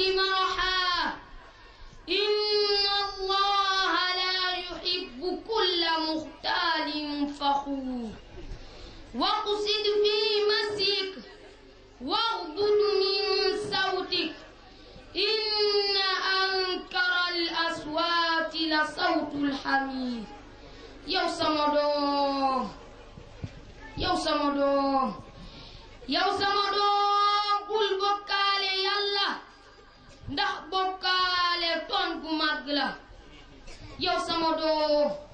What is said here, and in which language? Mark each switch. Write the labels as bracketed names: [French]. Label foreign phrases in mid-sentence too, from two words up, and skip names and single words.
[Arabic] مرحا إن الله لا يحب كل مختال فخور واقصد في مسيك واغضض من صوتك إن أنكر الأصوات لصوت الحمير [Wolof] yow sama doom yow sama doom yow sama doom bul bokkaale yàlla ndax bokkaale tooñ gu màgg la yow sama doom